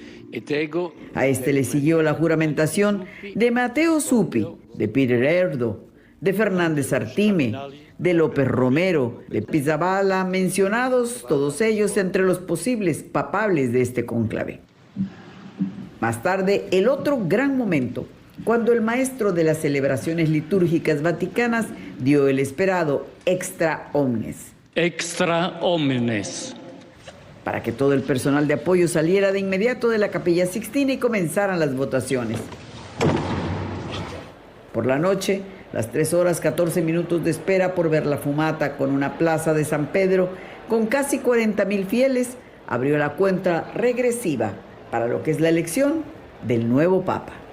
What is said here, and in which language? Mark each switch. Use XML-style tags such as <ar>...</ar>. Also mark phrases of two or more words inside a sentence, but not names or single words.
<es>A este le siguió la juramentación de Matteo Zuppi, de Peter Erdo, de Fernández Artime, de López Romero, de Pizzaballa, mencionados todos ellos entre los posibles papables de este cónclave. Más tarde, el otro gran momento, cuando el maestro de las celebraciones litúrgicas vaticanas dio el esperado</es> <la>extra omnes. Extra omnes.</la> <es>Para que todo el personal de apoyo saliera de inmediato de la Capilla Sixtina y comenzaran las votaciones. Por la noche, las 3 horas 14 minutos de espera por ver la fumata con una plaza de San Pedro con casi 40,000 fieles, abrió la cuenta regresiva para lo que es la elección del nuevo Papa.</es>